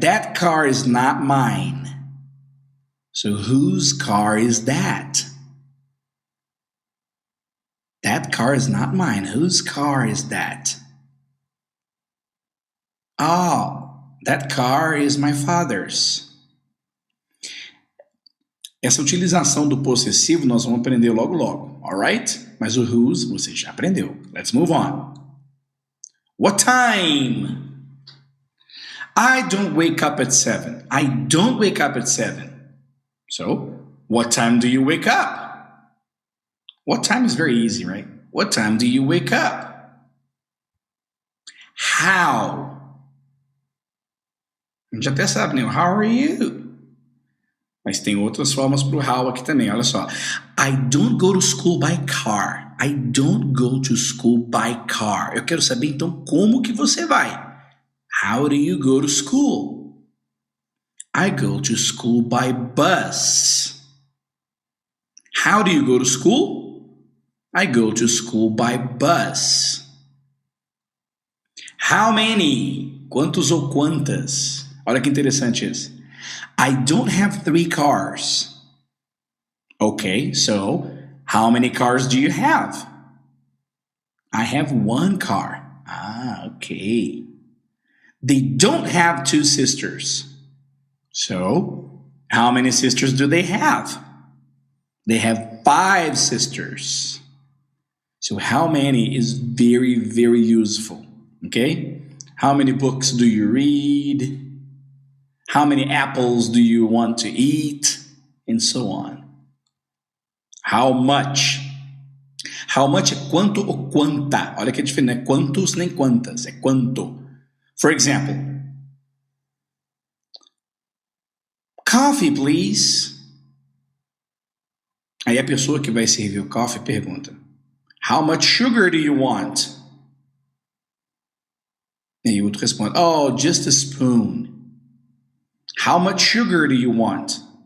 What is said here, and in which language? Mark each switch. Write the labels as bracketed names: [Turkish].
[English] That car is not mine. So whose car is that? That car is not mine. Whose car is that? Oh, that car is my father's. [Portuguese] Essa utilização do possessivo nós vamos aprender logo logo, alright? Mas o whose você já aprendeu. [English] Let's move on. What time? I don't wake up at 7. I don't wake up at 7. So, what time do you wake up? What time is very easy, right? What time do you wake up? How? [Portuguese] A gente até sabe, né? [English] How are you? [Portuguese] Mas tem outras formas para o how aqui também, olha só. [English] I don't go to school by car. I don't go to school by car. [Portuguese] Eu quero saber, então, como que você vai? [English] How do you go to school? I go to school by bus. How do you go to school? I go to school by bus. How many? [Portuguese] Quantos ou quantas? Olha que interessante isso. [English] I don't have 3 cars. Okay, so how many cars do you have? I have 1 car. Okay. They don't have 2 sisters. So, how many sisters do they have? They have 5 sisters. So, how many is very, very useful. Okay? How many books do you read? How many apples do you want to eat? And so on. How much? [Portuguese] How much é quanto ou quanta. Olha que é diferente, não é quantos nem quantas, é quanto. [English] For example, coffee, please. [Portuguese] Aí a pessoa que vai servir o coffee pergunta, [English] how much sugar do you want? [Portuguese] E aí o outro responde, [English] oh, just a spoon. How much sugar do you want?